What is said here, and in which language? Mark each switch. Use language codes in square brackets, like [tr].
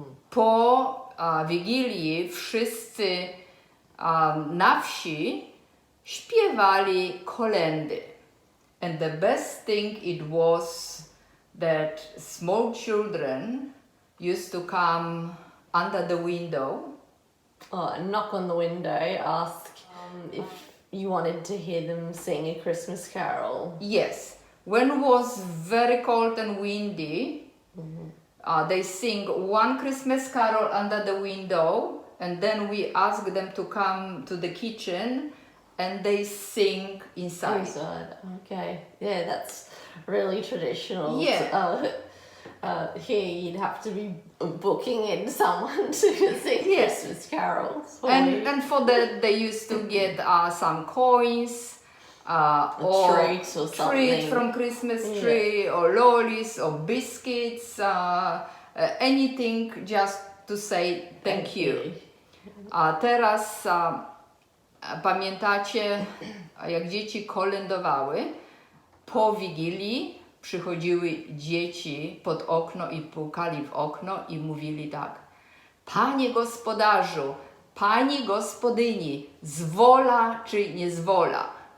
[pl] Po Wigilii wszyscy na wsi śpiewali kolędy. [en] And the best thing it was that small children used to come under the window. And knock on the window, ask if you wanted to hear them sing a Christmas carol. Yes, when it was very cold and windy, they sing one Christmas carol under the window, and then we ask them to come to the kitchen and they sing inside. Okay. Yeah, that's really traditional. Yeah. Here you'd have to be booking in someone to sing Christmas carols. And for that they used to get some coins, or treat or something. Treat from Christmas tree, or lollies, or biscuits, anything just to say thank you. [pl] A teraz pamiętacie, jak dzieci kolędowały? Po Wigilii przychodziły dzieci pod okno i pukali w okno i mówili tak: Panie gospodarzu, pani gospodyni, zwola czy nie zwola?